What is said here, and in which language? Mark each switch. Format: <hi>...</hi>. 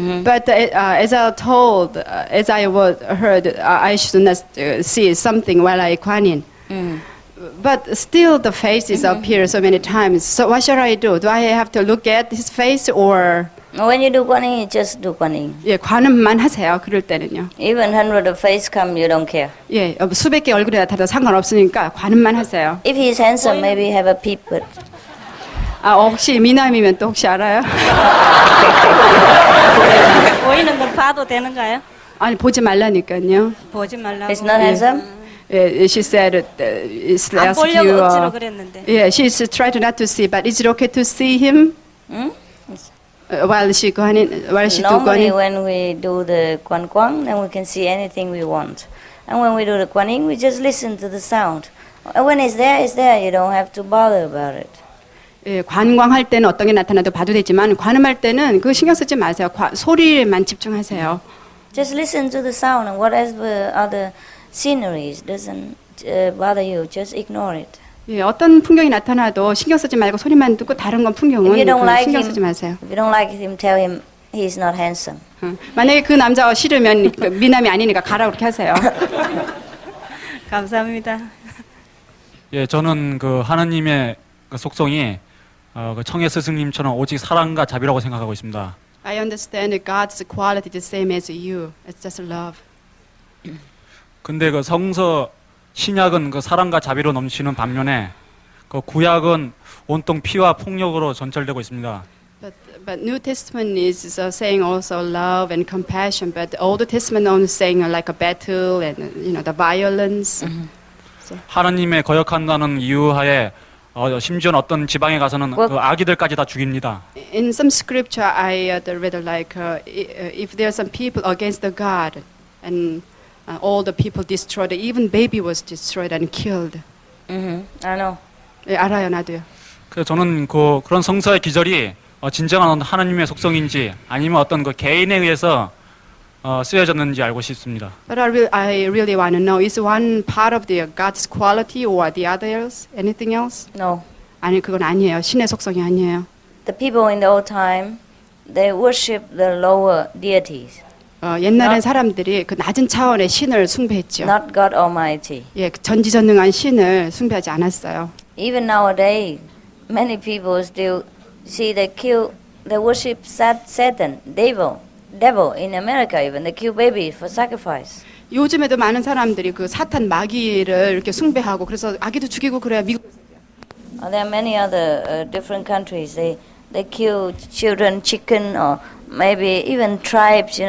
<en>But as I told, as I heard, I should not see something while I Kuan Yin. But still the faces appear so many times. So what should I do? Do I have to look at his face or? When you do Kuan Yin, you just do Kuan Yin.</en> <ko>예, 관음만 하세요. 그럴 때는요.</ko> <en>Even 100 face come, you don't care.</en> <ko>예, 수백 개 얼굴이 나타나도 상관없으니까 관음만 하세요.</ko> <en>If he's handsome, maybe have a peep. But</en> <ko>혹시 미남이면 또 혹시 알아요? 보이는 건 봐도 되는가요? 아니 보지 말라니까요. 보지 말라고.</ko> <en>he's not handsome. She said it's</en> <ko>안</ko> <en>ask</en> <ko>보려고</ko> <en>you.</en> <ko>억지로 그랬는데.</ko> <en>Yeah, she's tried not to see, but is it okay to see him? While she do Normally, Kuan when we do the Kuan Kwang, then we can see anything we want. And when we do the Kuan Yin, we just listen to the sound. And when it's there, it's there. You don't have to bother about it.</en> <ko>예, 관광할 때는 어떤 게 나타나도 봐도 되지만 관음할 때는 그 신경 쓰지 마세요. 소리에만 집중하세요.</ko> <en>Just listen to the sound, and whatever other sceneries doesn't bother you, just ignore it.</en> <ko>예, 어떤 풍경이 나타나도 신경 쓰지 말고 소리만 듣고 다른 건 풍경은</ko> <en>If you don't like</en> <ko>신경</ko> <en>him,</en> <ko>쓰지 마세요.</ko> <en>if you don't like him, tell him he's not handsome.</en> <ko>만약에 그 남자가 싫으면 그 미남이 아니니까 가라 그렇게 하세요. 감사합니다. 예, 저는 그 하나님의 그 속성이 그 청해 스승님처럼 오직 사랑과 자비라고 생각하고 있습니다.</ko> <en>I understand that God's quality is the same as you. It's just love.</en> <ko>근데 그 성서 신약은 그 사랑과 자비로 넘치는 반면에 그 구약은 온통 피와 폭력으로 전철되고 있습니다.</ko> <en>But New Testament is saying also love and compassion, but the Old Testament only saying like a battle and the violence.</en> <ko>하나님의 거역한다는 이유하에 심지어 어떤 지방에 가서는 그 아기들까지 다 죽입니다.</ko> <en>In some scripture, I read like if there are some people against the God, and all the people destroyed, even baby was destroyed and killed. I know.</en> <ko>예, 알아요, 나도요. 그래서 저는 그런 성서의 기절이 진정한 하나님의 속성인지 아니면 어떤 그 개인에 의해서 쓰여졌는지 알고 싶습니다.</ko> <en>But I really want to know, is one part of the God's quality or the others? Anything else? No.</en> <ko>아니, 그건 아니에요. 신의 속성이 아니에요.</ko> <en>The people in the old time, they worship the lower deities.</en> <ko>옛날엔 사람들이 그 낮은 차원의 신을 숭배했죠.</ko> <en>Not God Almighty.</en> <ko>예, 그 전지전능한 신을 숭배하지 않았어요.</ko> <en>Even nowadays, many people still they worship Satan, devil in America even. They kill babies for sacrifice.</en> <ko>요즘에도 많은 사람들이 그 사탄 마귀를 이렇게 숭배하고 그래서 아기도 죽이고 그래야 미국에서.</ko> <en>There are many other different countries. They kill children, chicken, or maybe even tribes.</en>